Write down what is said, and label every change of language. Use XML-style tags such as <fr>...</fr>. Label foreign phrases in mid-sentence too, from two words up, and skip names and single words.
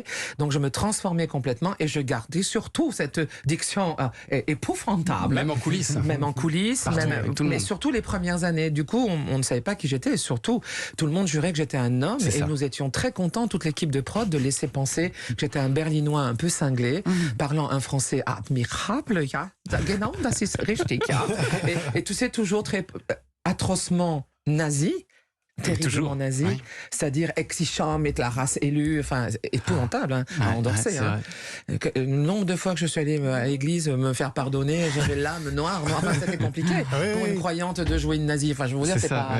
<fr>Donc, je me transformais complètement et je gardais surtout cette diction épouvantable. Même en coulisses. Même en coulisses. Mais surtout les premières années. Du coup, on ne savait pas qui j'étais. Et surtout, tout le monde jurait que j'étais un homme. Et nous étions très contents, toute l'équipe de prod, de laisser penser que j'étais un Berlinois un peu cinglé, parlant un français admirable.</fr> <de>Ja, genau, das ist richtig. Ja.</de> <fr>Et tu sais, toujours très atrocement nazi, terriblement nazi, c'est-à-dire exigeant, mettre la race élue, enfin, épouvantable, à endorser. Le nombre de fois que je suis allé à l'église me faire pardonner, j'avais l'âme noire, enfin, c'était compliqué pour une croyante de jouer une nazie. Enfin, je veux dire, c'est pas.</fr>